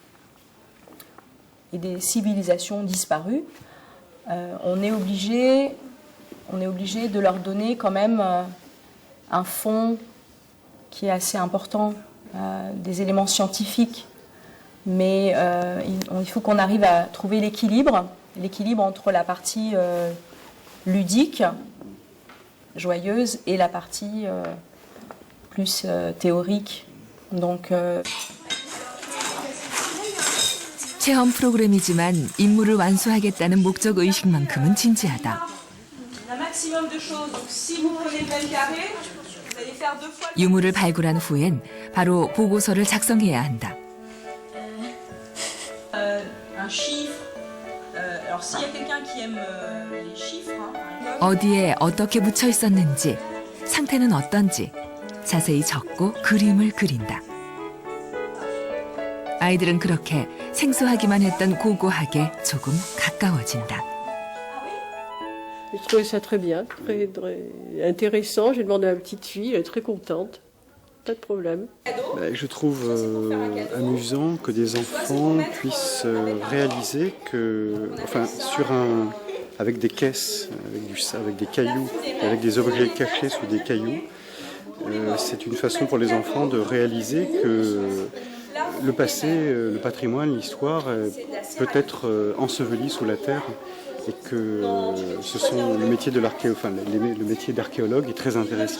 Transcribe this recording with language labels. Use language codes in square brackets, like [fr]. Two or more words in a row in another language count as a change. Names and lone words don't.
[fr] et des civilisations disparues, on est obligé de leur donner quand même un fond qui est assez important, des éléments scientifiques. Mais il faut qu'on arrive à trouver l'équilibre entre la partie ludique, joyeuse, et la partie plus théorique. Donc, [ko] 체험 프로그램이지만 임무를 완수하겠다는 목적 의식만큼은 진지하다. 유물을 발굴한 후엔 바로 보고서를 작성해야 한다. 어디에 어떻게 묻혀 있었는지, 상태는 어떤지 자세히 적고 그림을 그린다. 아이들은 그렇게 생소하기만 했던 고고학에 조금 가까워진다. [fr] Je trouvais ça très bien, très intéressant. J'ai demandé à ma petite fille, elle est très contente. Pas de problème. Je trouve amusant que des enfants puissent réaliser que, enfin, avec des caisses, avec des cailloux, avec des objets cachés sous des cailloux, c'est une façon pour les enfants de réaliser que le passé, le patrimoine, l'histoire peut être enseveli sous la terre et que ce sont le métier de le métier d'archéologue est très intéressant.